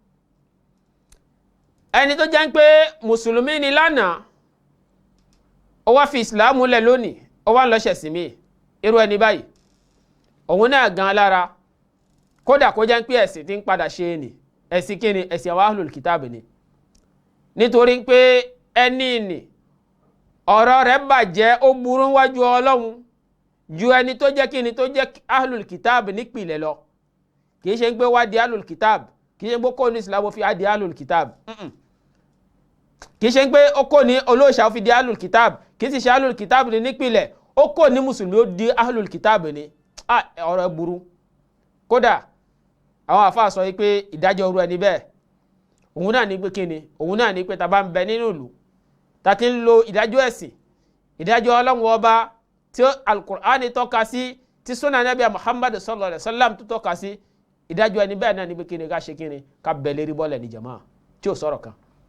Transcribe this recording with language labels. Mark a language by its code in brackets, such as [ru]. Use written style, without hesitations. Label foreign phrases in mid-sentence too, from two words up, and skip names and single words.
[yo] ẹni tó jẹ́ ń pé mùsùlùmí ni lánàá, ó wá fi ìsìláàmù lẹ̀ lónìí, ó wá ń lọ ṣẹ̀sìn mí, irú ẹni báyìí òun náà gan lára, kódà kó jẹ́ ń pé ẹ̀sìn tí ń padà ṣe ni ẹ̀sìn kí ni, ẹ̀sìn àwọn [ar] أهل الكتاب [yo] ni. nítorí pé ẹni ni ọ̀rọ̀ rẹ̀ bàjẹ́ ó burú wájú Ọlọ́run ju ẹni tó jẹ́ kíni tó jẹ́ [ar] أهل الكتاب [yo] nípìnlẹ̀ lọ. Kìí ṣe ń gbé wá di [ar] أهل الكتاب, [yo] kìí ṣe ń gbé kó ní Islam fi á di [ar] أهل الكتاب. [yo] Kìí ṣe ń gbé ó kó ní olóòṣà fi di [ar] أهل الكتاب, [yo] kìí sì ṣe [ar] أهل الكتاب [yo] ní nípìnlẹ̀, ó kó ní mùsùlùmí ó di [ar] أهل الكتاب [yo] ní. Ọ̀rọ̀ burú. Kódà àwọn àfáà sọ pé ìdájọ́ orú ẹni bẹ́ẹ̀ òun náà ní pé kíni, òun náà ní pé tá bá ń bẹ nínú ìlú tá ti ń lo ìdájọ́ ẹ̀sìn, ìdájọ́ Ọlọ́run ọba tí Al-Qur'ani tọ́ka sí, tí Sunnah Nabi Muhammad [ar] صلى الله عليه وسلم [yo] tó tọ́ka sí, ìdájọ́ ẹni bẹ́ẹ̀ náà ní pé kíni ká ṣe kíni, ká bẹ̀ lérí bọ́lẹ̀ ní jàmáà tí ò sọ̀rọ̀ kan.